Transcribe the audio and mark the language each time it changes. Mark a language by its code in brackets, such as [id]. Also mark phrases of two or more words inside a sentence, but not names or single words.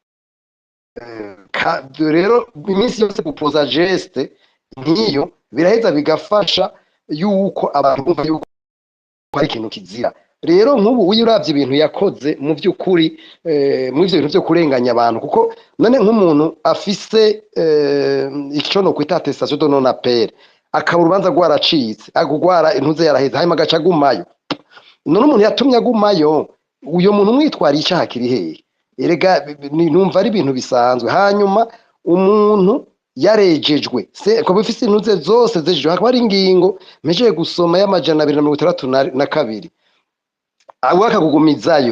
[rn] Rero iminsi yose gupoza geste nk'iyo biraheza bigafasha yuko abantu bumva yuko ari ikintu kizira. Rero nk'ubu uravye ibintu yakoze mu vy'ukuri, mu ivyo bintu vyo kurenganya abantu, kuko none nk'umuntu afise ico no kwita [fr] attestation de non appel, [rn] akaba urubanza rwaracitse, agugwara intuze yaraheze, hanyuma agaca agumayo. None umuntu yatumye agumayo, uyo muntu mwitwara icaha kiri hehe? Erega numva ari ibintu bisanzwe. Hanyuma umuntu yarejejwe ko bifise intuze zose zejejwe, hakaba ari ingingo mpejeje gusoma y'262 abo akagugumizayo.